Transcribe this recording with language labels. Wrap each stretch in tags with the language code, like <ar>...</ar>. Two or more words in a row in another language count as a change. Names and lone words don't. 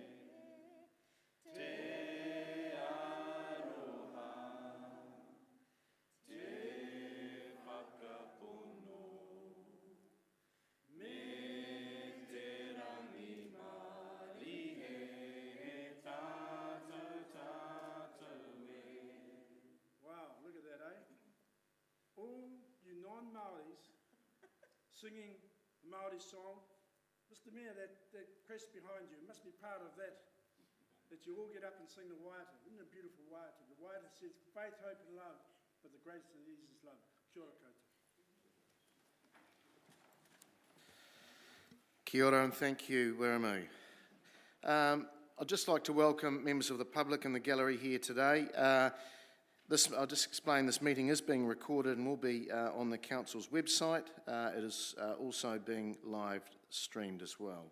<mi>Te aroha, te whakapono, me te rangi mari e tātou tātou e.</mi> <en>Wow, look at that, eh? All you non-Māoris singing the Māori song. Mr. Mayor, that crest behind you, must be part of that you all get up and sing the Waiata. Isn't it beautiful Waiata? The Waiata says faith, hope and love, but the greatest of these is love.</en> <mi>Kia ora koutou. Kia ora</mi> <en>and thank you, Wiremu. I'd just like to welcome members of the public in the gallery here today. I'll just explain this meeting is being recorded and will be on the Council's website. It is also being live streamed as well.</en>